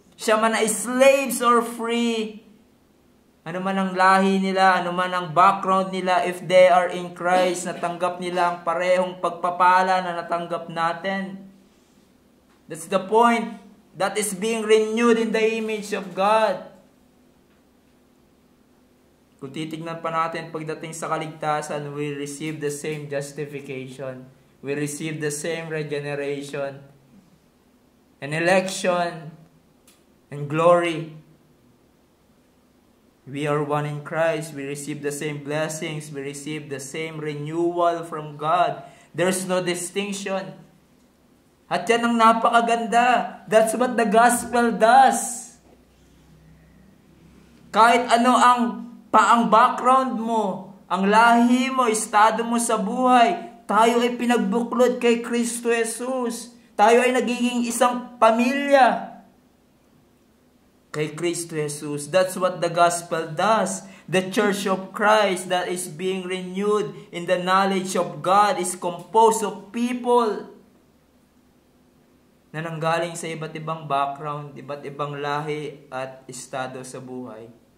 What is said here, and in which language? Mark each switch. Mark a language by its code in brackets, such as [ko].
[tl] Siya man ay [en] slaves or free, [tl] ano man ang lahi nila, ano man ang background nila, [en] if they are in Christ, [tl] natanggap nila ang parehong pagpapala na natanggap natin. [en] That's the point. That is being renewed in the image of God. [tl] Kung titignan pa natin pagdating sa kaligtasan, [en] we receive the same justification. We receive the same regeneration and election and glory. We are one in Christ. We receive the same blessings. We receive the same renewal from God. There's no distinction. [tl] At yan ang napakaganda. [en] That's what the gospel does. [tl] Kahit ano ang background mo, ang lahi mo, estado mo sa buhay, tayo ay pinagbuklod kay Kristo Jesus. Tayo ay nagiging isang pamilya kay Kristo Jesus. [en] That's what the gospel does. The church of Christ that is being renewed in the knowledge of God is composed of people [tl] na nanggaling sa iba't ibang background, iba't ibang lahi at estado sa buhay.